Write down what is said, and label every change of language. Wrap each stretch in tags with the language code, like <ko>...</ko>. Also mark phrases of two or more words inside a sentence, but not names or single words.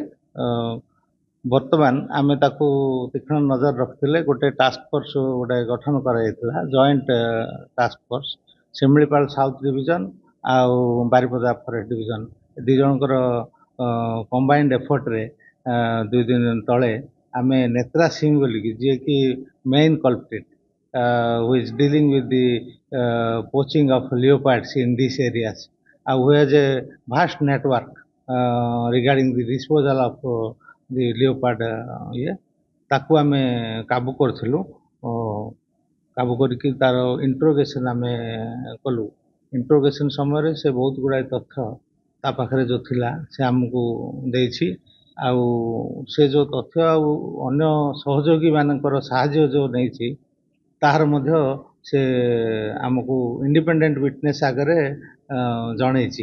<or>ବର୍ତ୍ତମାନ ଆମେ ତାକୁ ତୀକ୍ଷ୍ଣ ନଜର ରଖିଥିଲେ ଗୋଟେ</or> <en>task force</en> <or>ଗୋଟେ ଗଠନ କରାଯାଇଥିଲା,</or> <en>joint task force.</en> <or>ଶିମିଳିପାଳ ସାଉଥ ଡିଭିଜନ ଆଉ ବାରିପଦା ଫରେଷ୍ଟ ଡିଭିଜନ 2 ଜଣଙ୍କର</or> <en>combined effort</en> <or>2 ଦିନ ତଳେ ଆମେ ନେତ୍ରା ସିଂ ବୋଲିକି ଯିଏକି</or> <en>main culprit who is dealing with the poaching of leopards in these areas, who has a vast network regarding the disposal of the leopard</en> <or>ତାକୁ ଆମେ କାବୁ କରିଥିଲୁ। କାବୁ କରିକି ତାର ଇଣ୍ଟ୍ରୋଗେସନ୍ ଆମେ କଲୁ। ଇଣ୍ଟ୍ରୋଗେସନ୍ ସମୟରେ ସେ ବହୁତ ଗୁଡ଼ାଏ ତଥ୍ୟ ତା ପାଖରେ ଯେଉଁ ଥିଲା ସେ ଆମକୁ ଦେଇଛି। ଆଉ ସେ ଯେଉଁ ତଥ୍ୟ ଆଉ ଅନ୍ୟ ସହଯୋଗୀ ମାନଙ୍କର ସାହାଯ୍ୟ ଯେଉଁ ନେଇଛି ତାହାର ମଧ୍ୟ ସେ ଆମକୁ</or> <en>independent witness</en> <or>ଆଗରେ ଜଣେଇଛି।</or>